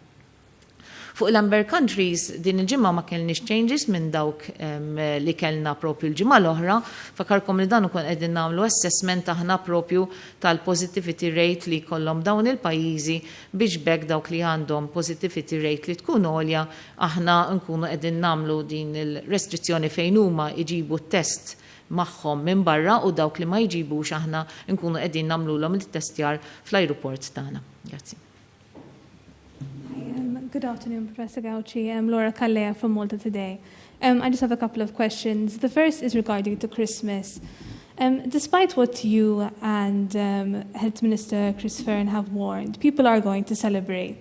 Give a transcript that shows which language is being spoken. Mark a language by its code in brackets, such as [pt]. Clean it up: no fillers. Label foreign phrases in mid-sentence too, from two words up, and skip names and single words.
[mt] Fuq l- [en] Amber countries [mt] din il-ġimgħa ma kellniex changes minn dawk li kellna propju l-ġimgħa l-oħra, fakarkom li dan ukoll qegħdin nagħmlu assessment aħna propju tal- [en] positivity rate [mt] li jkollhom dawn il-pajjiżi biex bekk dawk li għandhom [en] positivity rate [mt] li tkun għolja aħna nkunu qegħdin nagħmlu din il-restrizzjoni fejn huma jġibu test magħhom minn barra u dawk li ma jġibux aħna nkunu qegħdin nagħmluhom it-testjar fl-ajruport tagħna. Grazzi. [en] Good afternoon, Professor Gauci. I'm Laura Kallea from Malta today. I just have a couple of questions. The first is regarding to Christmas. Despite what you and Health Minister Chris Fearn have warned, people are going to celebrate.